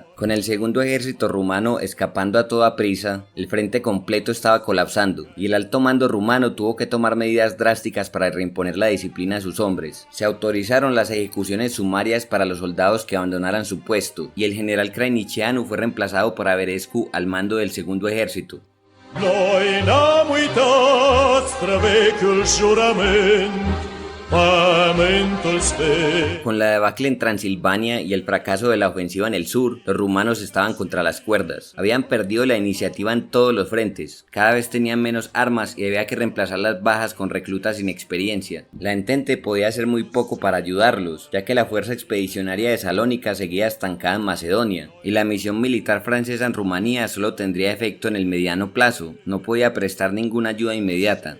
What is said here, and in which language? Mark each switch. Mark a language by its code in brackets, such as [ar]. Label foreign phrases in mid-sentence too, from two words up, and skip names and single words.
[es] Con el segundo ejército rumano escapando a toda prisa, el frente completo estaba colapsando y el alto mando rumano tuvo que tomar medidas drásticas para reimponer la disciplina a sus hombres. Se autorizaron las ejecuciones sumarias para los soldados que abandonaran su puesto, y el general Krainicheanu fue reemplazado por Averescu al mando del segundo ejército. [ro] Noi n-am uitat străvechiul jurament, pământul sfânt. [es] Con la debacle en Transilvania y el fracaso de la ofensiva en el sur, los rumanos estaban contra las cuerdas. Habían perdido la iniciativa en todos los frentes, cada vez tenían menos armas y había que reemplazar las bajas con reclutas sin experiencia. La Entente podía hacer muy poco para ayudarlos, ya que la fuerza expedicionaria de Salónica seguía estancada en Macedonia, y la misión militar francesa en Rumanía solo tendría efecto en el mediano plazo, no podía prestar ninguna ayuda inmediata.